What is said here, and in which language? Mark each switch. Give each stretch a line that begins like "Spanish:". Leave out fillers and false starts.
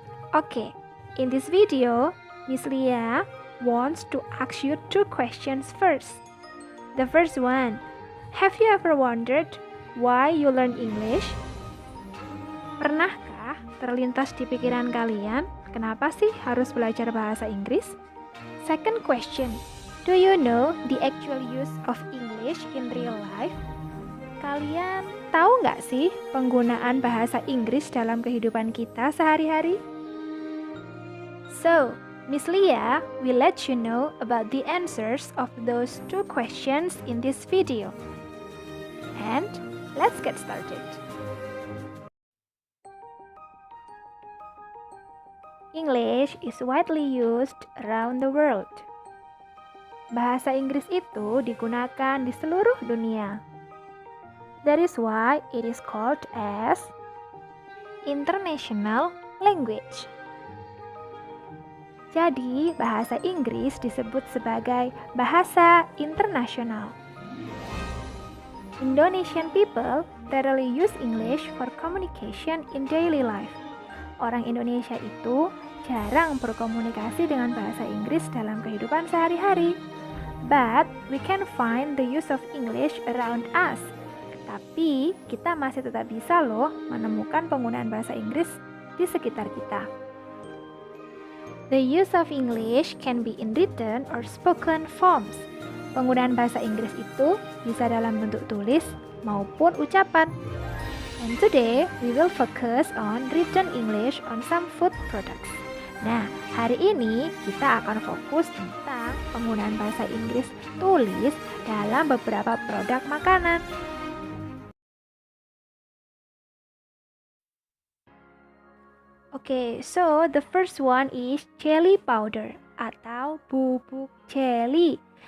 English: Oke, in this video, Miss Lia wants to ask you two questions first. The first one, have you ever wondered why you learn English?
Indonesian: Pernahkah terlintas di pikiran kalian, kenapa sih harus belajar bahasa Inggris?
English: Second question, do you know the actual use of English in real life?
Indonesian: Kalian tahu nggak sih penggunaan bahasa Inggris dalam kehidupan kita sehari-hari?
English: So, Miss Lia will let you know about the answers of those two questions in this video. And let's get started. English is widely used around the world.
Indonesian: Bahasa Inggris itu digunakan di seluruh dunia.
English: That is why it is called as international language.
Indonesian: Jadi, bahasa Inggris disebut sebagai bahasa internasional.
English: Indonesian people rarely use English for communication in daily life.
Indonesian: Orang Indonesia itu jarang berkomunikasi dengan bahasa Inggris dalam kehidupan sehari-hari.
English: But we can find the use of English around us.
Indonesian: Tapi kita masih tetap bisa loh menemukan penggunaan bahasa Inggris di sekitar kita.
English: The use of English can be in written or spoken forms.
Indonesian: Penggunaan bahasa Inggris itu bisa dalam bentuk tulis maupun ucapan.
English: And today, we will focus on written English on some food products.
Indonesian: Nah, hari ini kita akan fokus tentang penggunaan bahasa Inggris tulis dalam beberapa produk makanan.
English: Okay, so the first one is jelly powder
Indonesian: atau bubuk jelly.